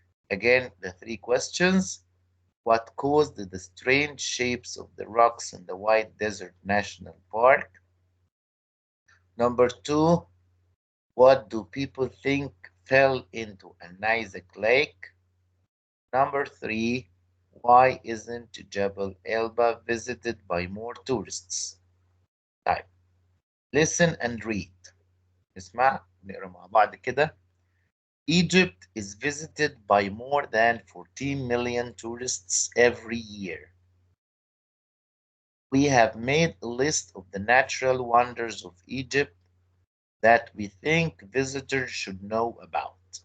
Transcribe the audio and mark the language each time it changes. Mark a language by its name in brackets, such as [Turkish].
[English] Again, the three questions. What caused the strange shapes of the rocks in the White Desert National Park? Number two, what do people think fell into a Nizak lake? Number three, why isn't Jabal Elba visited by more tourists? [Arabic] طيب, [English] listen and read. [Arabic] اسمع نقرا مع بعض كده. [English] Egypt is visited by more than 14 million tourists every year. We have made a list of the natural wonders of Egypt that we think visitors should know about.